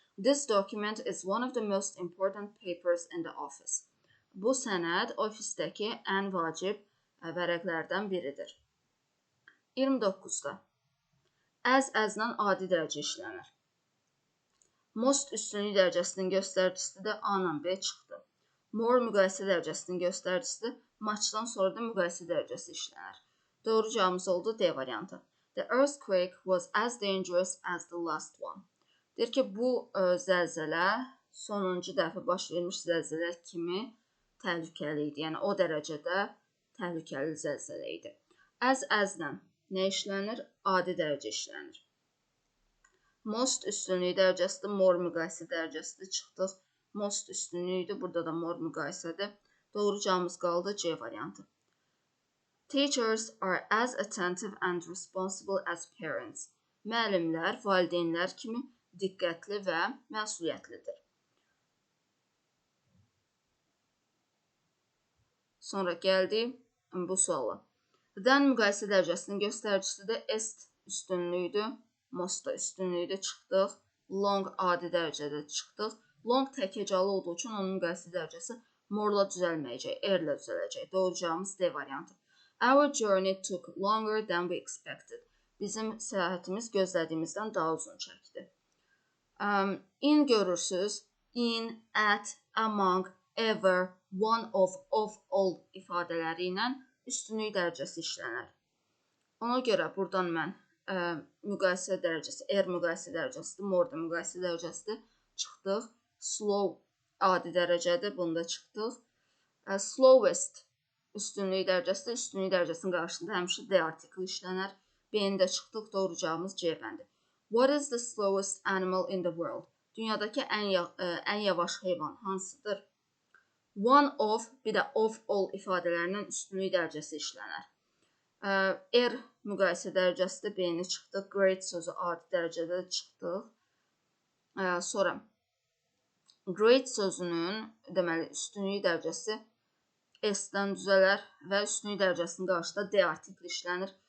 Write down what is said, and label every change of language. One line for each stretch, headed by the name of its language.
English: This document is one of the most important papers in the office.
Azerbaijani: Bu sənəd ofisdəki ən vacib vərəqlərdən biridir. 29-da as-lə adi dərəcə işlənir. Most üstünlük dərəcəsinin göstəricisi də A ilə B çıxdı. More müqayisə dərəcəsinin göstəricisi, muchdan sonra da müqayisə dərəcəsi işlənir. Doğru cavabımız oldu D variantı.
English: The earthquake was as dangerous as the last one.
Azerbaijani: Deyir ki, bu zəlzələ sonuncu dəfə baş vermiş zəlzələ kimi təhlükəli idi. Yəni, o dərəcədə təhlükəli zəlzələ idi. As-lə nə işlənir? Adi dərəcə işlənir. Most üstünlük dərəcəsidir, more müqayisə dərəcəsidir, çıxdıq. Most üstünlüydür, burada da more müqayisədir. Doğru cavabımız qaldı C variantı.
English: Teachers are as attentive and responsible as parents.
Azerbaijani: Müəllimlər, valideynlər kimi diqqətli və məsuliyyətlidir. Sonra gəldik bu suala. Then müqayisə dərəcəsinin göstəricisidir. Est üstünlüydür, most da üstünlüydür, çıxdıq. Long adi dərəcədə çıxdıq. Long təkəcalı olduğu üçün onun müqayisə dərəcəsi more-la düzəlməyəcək, R-lə düzələcək. Doğru cavabımız D variantı.
English: Our journey took longer than we expected.
Azerbaijani: Bizim səyahətimiz gözlədiyimizdən daha uzun çəkdi. In görürsünüz, in, at, among, ever, one of all ifadələri ilə üstünlük dərəcəsi işlənər. Ona görə buradan mən müqayisə dərəcəsi, R müqayisə dərəcəsidir, more da müqayisə dərəcəsidir, çıxdıq. Slow adi dərəcədir, bunda çıxdıq. Slowest üstünlük dərəcəsidir, üstünlük dərəcəsinin qarşısında həmişə D artikli işlənər. B-də çıxdıq, doğru cavabımız C bəndi.
English: What is the slowest animal in the world?
Azerbaijani: Dünyadakı ən yavaş heyvan hansıdır? One of, bir də of all ifadələrindən üstünlük dərəcəsi işlənər. R müqayisə dərəcəsidir, B-ni çıxdıq. Great sözü adi dərəcədə çıxdıq. Sonra great sözünün deməli üstünlük dərəcəsi S-dən düzələr və üstünlük dərəcəsinin qarşısında D artikli işlənir.